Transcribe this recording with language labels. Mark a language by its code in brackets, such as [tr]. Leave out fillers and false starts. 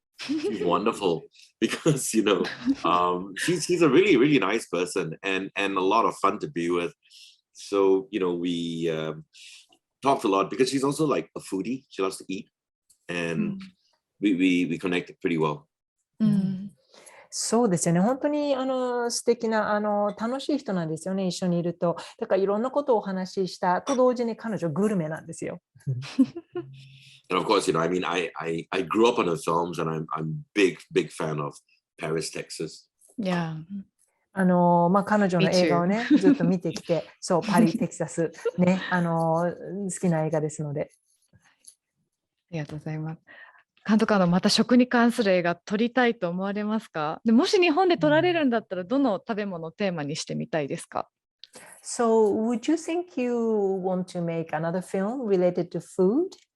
[en] She's wonderful because she's a really, really nice person and a lot of fun to be with. So we talked a lot because she's also like a foodie. She loves to eat, and we connected pretty well. [ja] そうですよね。本当に素敵な楽しい人なんですよね。一緒にいると。だからいろんなことをお話ししたと同時に彼女グルメなんですよ。 [en] And of course, I mean, I grew up on the films, and I'm big fan of Paris, Texas. Yeah. [ja] 彼女の映画をね、ずっと見てきて、そう、パリ、テキサス、ね、好きな映画ですので。ありがとうございます。監督、また食に関する映画撮りたいと思われますか？でもし日本で撮られるんだったら、どの食べ物をテーマにしてみたいですか？ [en] So, would you think you want to make another film related to food?